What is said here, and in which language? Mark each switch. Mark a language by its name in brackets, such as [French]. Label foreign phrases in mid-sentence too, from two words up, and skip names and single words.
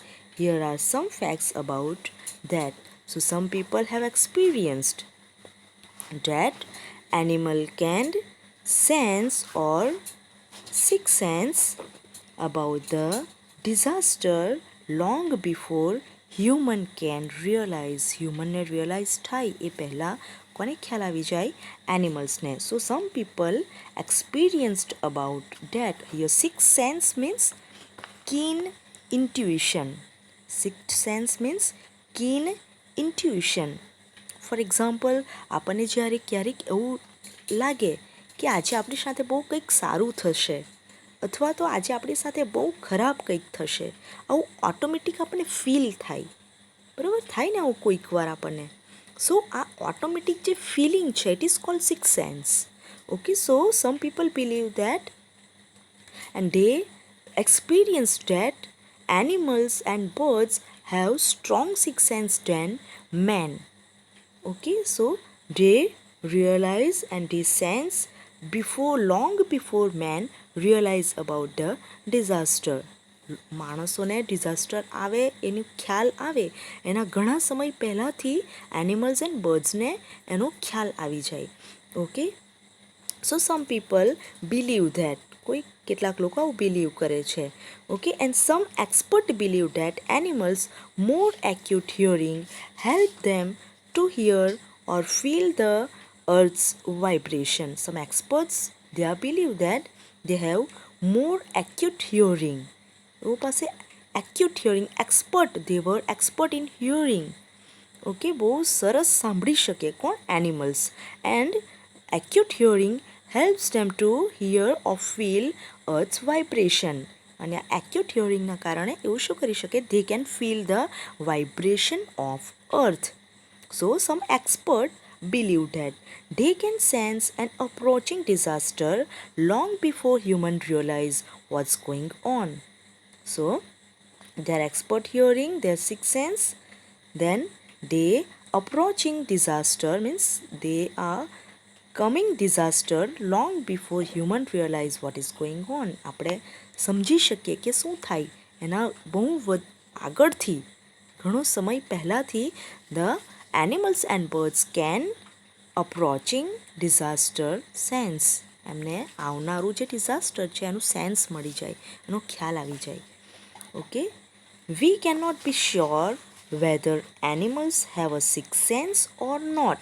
[English] Here are some facts about that. So, some people have experienced that animal can sense or sixth sense about the disaster long before human can realize. Humanને realize [Gujarati] થાય એ પહેલાં કોને ખ્યાલ આવી જાય એનિમલ્સને. [English] So some people experienced about that. Your sixth sense means keen intuition. Sixth sense means keen intuition. for example [Gujarati] આપણને જ્યારે ક્યારેક એવું લાગે કે આજે આપણી સાથે બહુ કંઈક સારું થશે અથવા તો આજે આપણી સાથે બહુ ખરાબ કંઈક થશે, આવું ઓટોમેટિક આપણને ફીલ થાય. બરાબર થાય ને આવું કોઈક વાર આપણને. સો આ ઓટોમેટિક જે ફિલિંગ છે [English] it is called sixth sense. Okay, so some people believe that and they experienced that animals and birds have strong sixth sense than men. Okay, so they realize and they sense before, long before man realize about the disaster. [Gujarati] માણસોને ડિઝાસ્ટર આવે એનું ખ્યાલ આવે એના ઘણા સમય પહેલાંથી [English] animals and birdsને [Gujarati] એનો ખ્યાલ આવી જાય. [English] Okay, so some people believe that, [Gujarati] કોઈ કેટલાક લોકો આવું બિલીવ કરે છે. [English] Okay, and some expert believe that animals more acute hearing help them to hear or feel the earth's vibration. Some experts they believe that they have more acute hearing. [Gujarati] એવો પાસે [English] acute hearing expert. They were expert in hearing. [Gujarati] ઓકે, બહુ સરસ સાંભળી શકે કોણ? એનિમલ્સ. [English] And acute hearing helps them to hear or feel earth's vibration. [Gujarati] અને આ [English] acute hearingના [Gujarati] કારણે એવું શું કરી શકે? [English] They can feel the vibration of earth. So some expert believe that they can sense an approaching disaster long before humans realize what's going on. So, their expert hearing, their sixth sense, then they approaching disaster means they are coming disaster long before human realize what is going on. [Gujarati] આપણે સમજી શકીએ કે શું થાય એના બહુ આગળથી, ઘણો સમય પહેલાંથી [English] the animals and birds can approaching disaster sense. [Gujarati] એમને આવનારું જે ડિઝાસ્ટર છે એનું સેન્સ મળી જાય, એનો ખ્યાલ આવી જાય. ઓકે, [English] we cannot be sure whether animals have a sixth sense or not.